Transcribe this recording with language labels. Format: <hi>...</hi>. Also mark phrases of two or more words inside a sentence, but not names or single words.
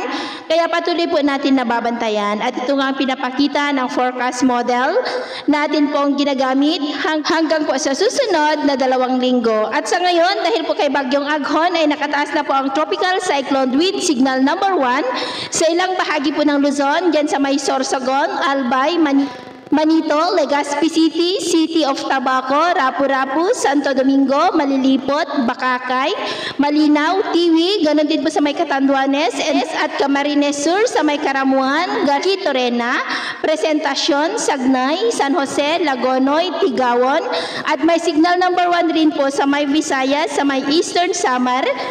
<tl>Kaya patuloy po natin nababantayan. At ito nga ang pinapakita ng</tl> <en>forecast model</en> <tl>natin pong ginagamit hanggang po sa susunod na 2 linggo. At sa ngayon, dahil po kay Bagyong Aghon ay nakataas na po ang</tl> <en>tropical cyclone with signal number 1</en> <tl>sa ilang bahagi po ng Luzon, dyan sa may Sorsogon, Albay, Manito, Legazpi City, City of Tabaco, Rapu-Rapu, Santo Domingo, Malilipot, Bakakay, Malinaw, Tiwi, ganon din po sa may Catanduanes at Camarines Sur, sa may Karamuan, Garci, Torena, Presentacion, Sagnay, San Jose, Lagonoy, Tigawon, at may signal number 1 rin po sa may Visayas, sa may Eastern Samar,</tl>